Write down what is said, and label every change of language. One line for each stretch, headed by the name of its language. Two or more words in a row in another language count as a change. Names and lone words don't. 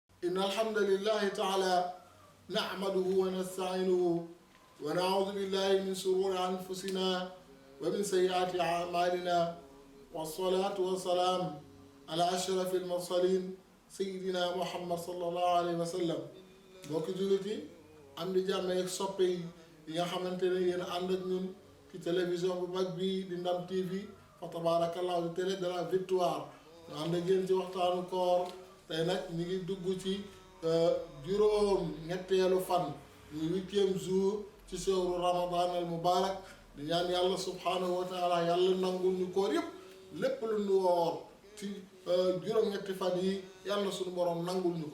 Arabic: إن الحمد لله تعالى نحمده ونستعينه ونعوذ بالله من شرور أنفسنا ومن سيئات أعمالنا والصلاة والسلام على أشرف المرسلين سيدنا محمد صلى الله عليه وسلم.
Wolof: mbokki jullit yi am di jàmm ak soppe yi nga xamante ne yéen ànd ak ñun ci télévision bu mag bii di Ndam TV fa tabarakallahu di
French: télé de la victoire
Wolof: ñu ànd ak yéen ci waxtaanu koor tey nag ñu ngi dugg ci juróom ñetteelu fan muy
French: 8e jour
Wolof: ci
Arabic: شهر رمضان المبارك
Wolof: di ñaan yàlla
Arabic: سبحانه وتعالى
Wolof: yàlla nangul ñu koor yëpp lépp lu ñu woor ci juróom-ñetti fan yi yàlla suñu borom nangul ñu ko.